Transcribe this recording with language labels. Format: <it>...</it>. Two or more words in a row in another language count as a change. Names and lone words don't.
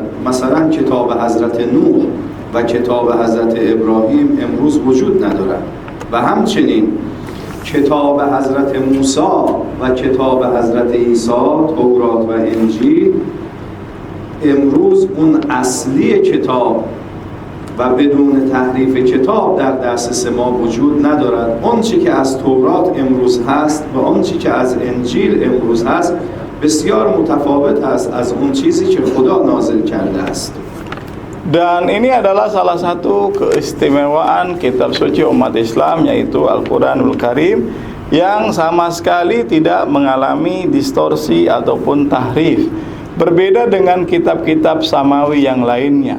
<fa>مثلا کتاب حضرت نوح و کتاب حضرت ابراهیم امروز وجود ندارد و همچنین کتاب حضرت موسی و کتاب حضرت عیسی، تورات و انجیل امروز اون اصلی کتاب و بدون تحریف کتاب در دسترس ما وجود ندارد. اون چی که از تورات امروز هست و اون چی که از انجیل امروز هست بسیار متفاوت است از اون چیزی که خدا نازل کرده است.</fa> <id>Dan ini adalah salah satu keistimewaan kitab suci umat Islam, yaitu Al-Quranul Karim, yang sama sekali tidak mengalami distorsi ataupun tahrif. Berbeda dengan kitab-kitab samawi yang lainnya.</id>